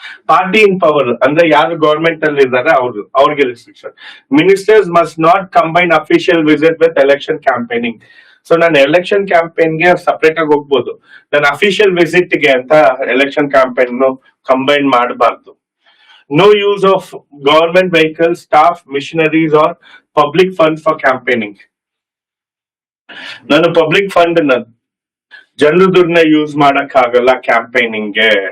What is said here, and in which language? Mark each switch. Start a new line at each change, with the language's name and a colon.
Kannada: Party in power ಅಂದ್ರೆ ಯಾರು government ಅಲ್ಲಿ ಇದ್ದಾರೆ ಅವ್ರಿಗೆ restriction.
English: Ministers must not combine official visit with election campaigning.
Kannada: So ನಾನು ಎಲೆಕ್ಷನ್ ಕ್ಯಾಂಪೇನ್ಗೆ ಸಪರೇಟ್ ಆಗಿ ಹೋಗ್ಬೋದು, ನಾನು ಅಫಿಷಿಯಲ್ ವಿಸಿಟ್ ಗೆ ಅಂತ ಎಲೆಕ್ಷನ್ ಕ್ಯಾಂಪೇನ್ ಕಂಬೈನ್ ಮಾಡಬಾರ್ದು.
English: No use of government vehicles, staff, machineries or public funds for campaigning.
Kannada: ನಾನು ಪಬ್ಲಿಕ್ ಫಂಡ್ ಜನರ ದುಡ್ಡನ್ನ ಯೂಸ್ ಮಾಡಕ್ ಆಗಲ್ಲ ಕ್ಯಾಂಪೇನಿಂಗ್ಗೆ.